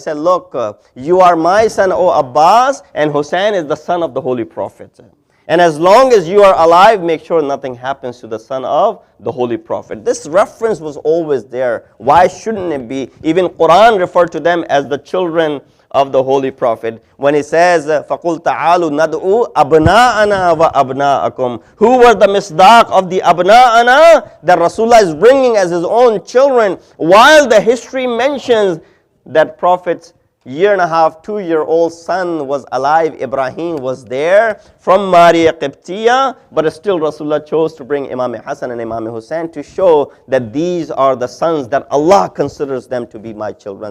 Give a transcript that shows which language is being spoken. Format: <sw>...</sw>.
<en>He said, look, you are my son, O Abbas, and Hussain is the son of the Holy Prophet. And as long as you are alive, make sure nothing happens to the son of the Holy Prophet. This reference was always there. Why shouldn't it be? Even Quran referred to them as the children of the Holy Prophet. When he says,</en> <ar>فَقُلْ تَعَالُوا نَدْعُوا أَبْنَاءَنَا وَأَبْنَاءَكُمْ.</ar> <en>Who were the misdaq of the abna'ana that Rasulullah is bringing as his own children, while the history mentions that Prophet's 1.5, 2-year-old son was alive, Ibrahim was there from Maria Qibtiyya, but still Rasulullah chose to bring Imam Hassan and Imam Hussain to show that these are the sons that Allah considers them to be my children.</en>